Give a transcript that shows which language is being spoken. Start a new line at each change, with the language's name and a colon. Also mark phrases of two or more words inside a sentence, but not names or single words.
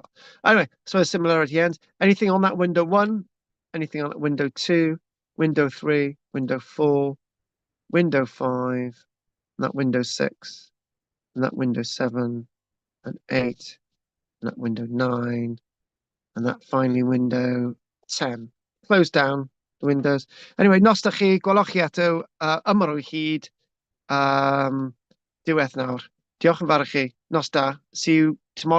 English: Anyway, so a similarity ends. Anything on that window 1, anything on that window 2, window 3, window 4, window 5, and that window 6, and that window 7, and 8, and that window 9, and that finally window 10. Close down the windows. Anyway,
Welsh: nos da chi, gwelwch chi eto, ymwyr o hyd, diwedd nawr. Diolch yn fawr i chi. Nos da.
English: See you tomorrow.